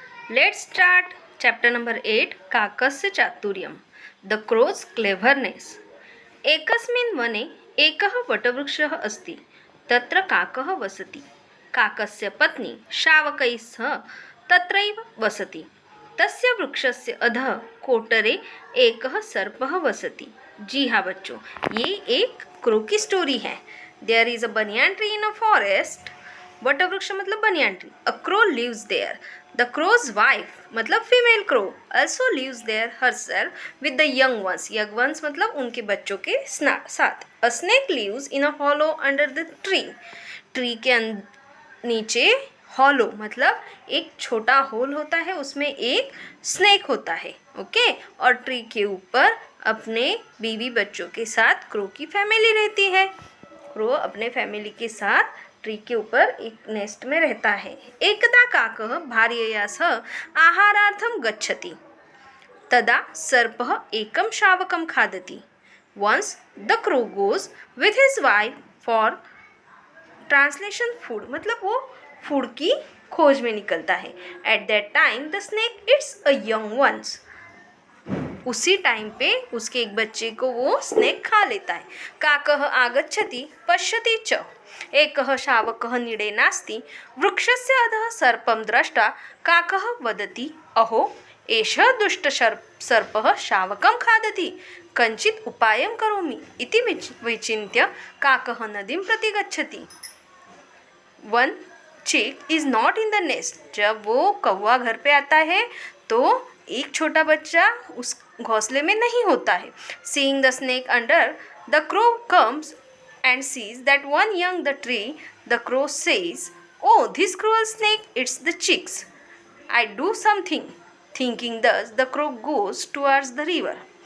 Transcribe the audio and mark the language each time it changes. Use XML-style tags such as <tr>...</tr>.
<en>Let's start chapter number 8,</en> <sa>काकस्य चातुर्यम.</sa> <en>The crow's cleverness.</en> <sa>एकस्मिन् वने एकः वटवृक्षः अस्ति. तत्र काकः वसति. काकस्य पत्नी शावकैः सह तत्रैव वसति. तस्य वृक्षस्य अधः कोटरे एकः सर्पः वसति.</sa> <hi>जी हाँ बच्चों, ये एक क्रो की स्टोरी है.</hi> <en>There is a banyan tree in a forest.</en> <hi>वटवृक्ष मतलब</hi> <en>Banyan tree. A crow lives there. The crow's wife मतलब female crow also lives there herself with the young ones. Young ones</en> <hi>मतलब उनके बच्चों के साथ.</hi> <en>A snake lives in a hollow under the tree.</en> <hi>Tree के नीचे हॉलो मतलब एक छोटा होल होता है, उसमें एक स्नेक होता है. ओके. और ट्री के ऊपर अपने बीवी बच्चों के साथ क्रो की फैमिली रहती है. क्रो अपने फैमिली के साथ ट्री के ऊपर एक नेस्ट में रहता है.</hi> <sa>एकदा काकः भार्यया सह आहारार्थं गच्छति. तदा सर्पः एकं शावकं खादति.</sa> <en>Once the crow goes with his wife for translation food</en> <hi>मतलब वो फूड की खोज में निकलता है.</hi> <en>At that time the snake eats a young ones.</en> <hi>उसी टाइम पे उसके एक बच्चे को वो स्नेक खा लेता है.</hi> <sa>काकः आगच्छति पश्यति च. एकः शावकः नीडे नास्ति. वृक्षस्य अधः सर्पं दृष्ट्वा काकः वदति, अहो एषः दुष्टसर्पः शावकं खादति. कञ्चित् उपायं करोमि इति विचिन्त्य काकः नदीं प्रति गच्छति.</sa> <en>One chick is not in the nest.</en> <hi>जब वो कौवा घर पे आता है तो एक छोटा बच्चा उस घोंसले में नहीं होता है.</hi> <en>Seeing the snake under the crow comes and sees that one young the tree. The crow says, oh, this cruel snake eats the chicks. I do something. Thinking thus the crow goes towards the river.</en>